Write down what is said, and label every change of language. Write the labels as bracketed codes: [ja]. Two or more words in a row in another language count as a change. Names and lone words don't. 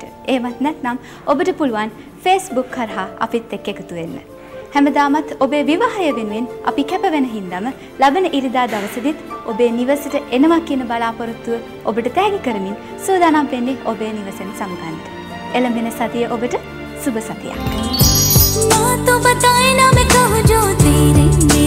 [si] එහෙමත් නැත්නම් ඔබට පුළුවන් Facebook කරහා අපිත් එක්ක එකතු වෙන්න. හැමදාමත් ඔබේ විවාහය වෙනුවෙන් අපි කැප වෙන හින්දාම ලබන ඉරිදා දවසේදීත් ඔබේ නිවසට එනවා කියන බලාපොරොත්තුව ඔබට තෑගි කරමින් සූදානම් වෙන්නේ ඔබේ නිවසෙන් සමුගන්නට. එළඹෙන සතිය ඔබට සුබ සතියක්. [hi] ना तो बताए ना मैं कहूँ जो तेरे